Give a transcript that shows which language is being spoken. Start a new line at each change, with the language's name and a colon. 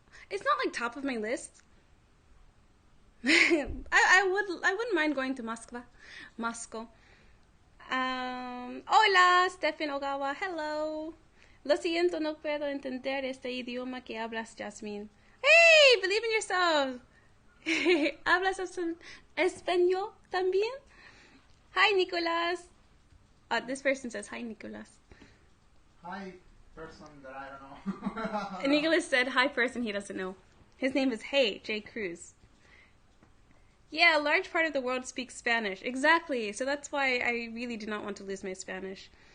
English: It's not like top of my list. I wouldn't mind going to Moscow.
Spanish: Hola, Stephen Ogawa. Hello. Lo siento, no puedo entender este idioma que hablas, Jasmine.
English: Hey, believe in yourself.
Spanish: ¿Hablas español también?
English: Hi, Nicolas. This person says, hi, Nicolas. Hi, person that I don't know. And Nicolas said, hi, person he doesn't know. His name is Hey, J. Cruz. Yeah, a large part of the world speaks Spanish. Exactly. So that's why I really do not want to lose my Spanish.